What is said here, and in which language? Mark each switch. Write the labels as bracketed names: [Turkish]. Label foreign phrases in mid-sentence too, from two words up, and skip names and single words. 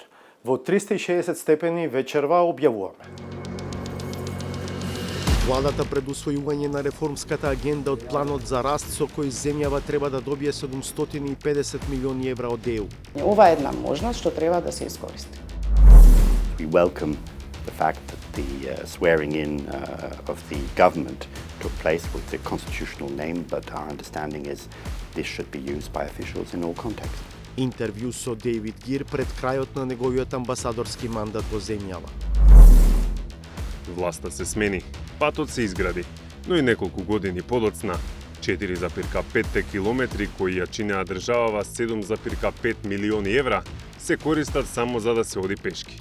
[Macedonian] Во 360 степени вечерва објавуваме. Владата пред усвојување на реформската агенда од планот за раст со кој земјава треба да добие 750 милиони евра од ЕУ. Ова е една можност што треба да се искористи. [English] We welcome the fact that the swearing in of the government took place with the constitutional name, but our understanding is this should be used by officials in all contexts. [Macedonian] Интервју со Дейвид Гир пред крајот на неговиот амбасадорски мандат во земјава. Власта се смени, патот се изгради, но и неколку години подоцна 4,5 километри кои ја чинеа државава 7,5 милиони евра се користат само за да се оди пешки.